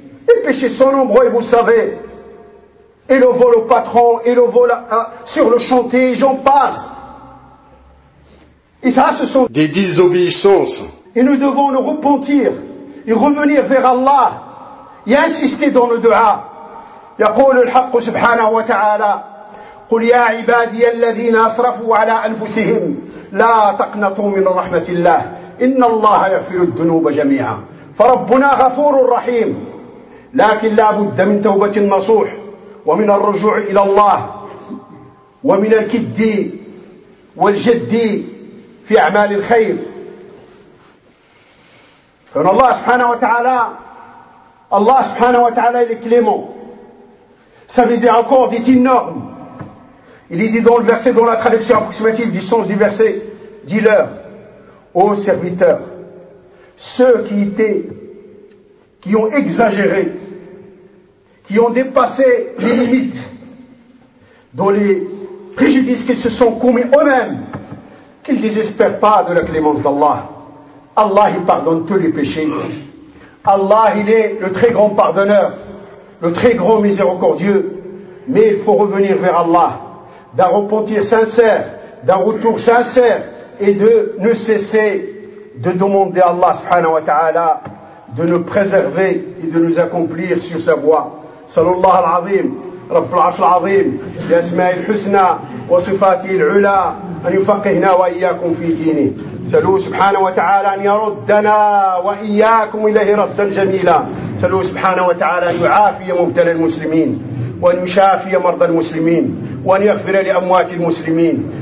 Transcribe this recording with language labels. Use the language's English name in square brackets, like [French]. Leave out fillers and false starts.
[French] Les péchés sont nombreux et vous le savez. Et le vol au patron, et le vol sur le chantier, j'en passe. Et ça, ce sont des désobéissances. Et nous devons nous repentir et revenir vers Allah et insister dans le dua. [Arabic] يقول الحق سبحانه وتعالى قل يا عبادي الذين أسرفوا على أنفسهم لا تقنطوا من رحمة الله إن الله يغفر الذنوب جميعا فربنا غفور رحيم لكن لا بد من توبة نصوح ومن الرجوع إلى الله ومن الكد والجدي في أعمال الخير. فإن الله سبحانه وتعالى الله سبحانه وتعالى لكلمه [French] ça veut dire encore dit énorme. Il est dit dans le verset, dans la traduction approximative du sens du verset, dis-leur, ô serviteurs, ceux qui étaient, qui ont exagéré, qui ont dépassé les limites, dans les préjudices qu'ils se sont commis eux-mêmes, qu'ils ne désespèrent pas de la clémence d'Allah. Allah, il pardonne tous les péchés. Allah, il est le très grand pardonneur, le très grand miséricordieux. Mais il faut revenir vers Allah, d'un repentir sincère, d'un retour sincère, et de ne cesser de demander à Allah subhanahu wa ta'ala de nous préserver et de nous accomplir sur sa voie. [Arabic] Sallallahu alayhi wa sallam, رب العرش العظيم بأسماء الحسنى وصفاته العلى أن يفقهنا وإياكم في دينه. سألوه سبحانه وتعالى أن يردنا وإياكم إليه ردا جميلا. سألوه سبحانه وتعالى أن يعافي مبتلى المسلمين وأن يشافي مرضى المسلمين وأن يغفر لأموات المسلمين.